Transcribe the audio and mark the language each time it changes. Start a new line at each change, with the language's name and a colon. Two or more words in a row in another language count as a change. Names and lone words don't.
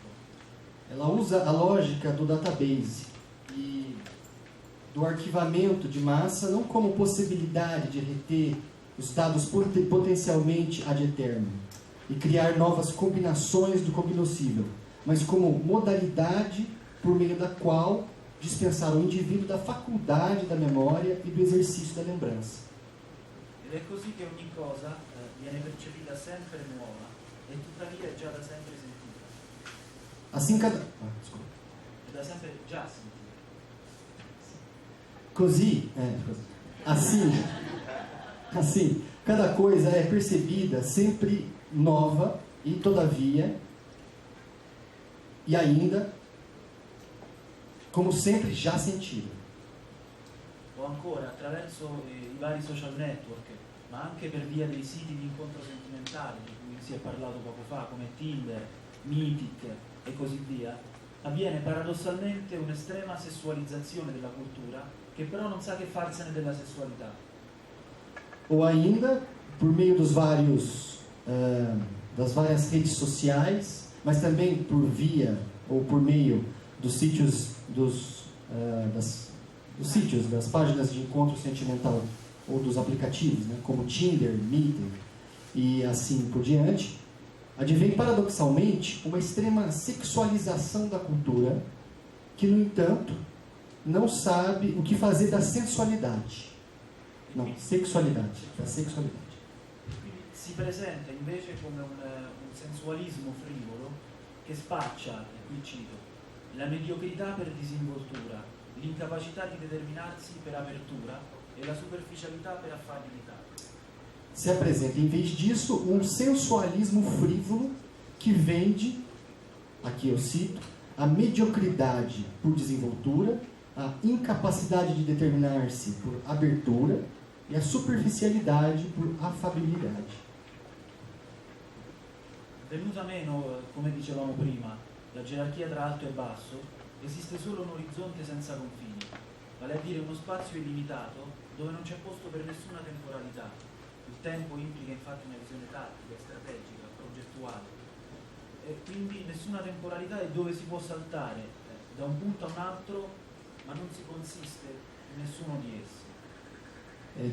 Portuguese: Ela usa a lógica do database e do arquivamento de massa não como possibilidade de reter os dados potencialmente
Latin: ad eternum
Portuguese: e criar novas combinações do cognoscível, mas como modalidade por meio da qual dispensar o indivíduo da faculdade da memória e do exercício da lembrança.
Italian: Ed è così che ogni cosa viene percepita sempre nuova e tuttavia è già da sempre sentita.
Portuguese: Assim cada... desculpa.
Italian: È da sempre già sentita. Così,
Portuguese: assim, cada coisa é percebida sempre nova e todavia, e ainda, como sempre já sentida.
Italian: O ancora attraverso i vari social network, ma anche per via dei siti di incontro sentimentale di cui si è parlato poco fa, come Tinder, Mythic e così via, avviene paradossalmente un'estrema sessualizzazione della cultura che però non sa che farsene della sessualità.
Portuguese: Ou ainda, por meio dos das várias redes sociais, mas também por via ou por meio dos sítios das páginas de encontro sentimental ou dos aplicativos, né, como Tinder, Meeting e assim por diante, advém paradoxalmente uma extrema sexualização da cultura que, no entanto, não sabe o que fazer da sensualidade. Não, sexualidade. Da sexualidade.
Italian: Quindi si presenta invece come un sensualismo frivolo che spaccia, e qui cito, la mediocrità per disinvoltura, l'incapacità di determinarsi per apertura e la superficialità per affabilità.
Portuguese: Se apresenta, em vez disso, um sensualismo frívolo que vende, aqui eu cito, a mediocridade por desenvoltura, a incapacidade de determinar-se por abertura e a superficialidade por affabilidade.
Italian: Venuta meno, come dicevamo prima, la gerarchia tra alto e basso, esiste solo un orizzonte senza confini, vale a dire uno spazio illimitato dove non c'è posto per nessuna temporalità. Il tempo implica infatti una visione tattica, strategica, progettuale, e quindi nessuna temporalità è dove si può saltare da un punto a un altro, ma non si consiste in nessuno di essi.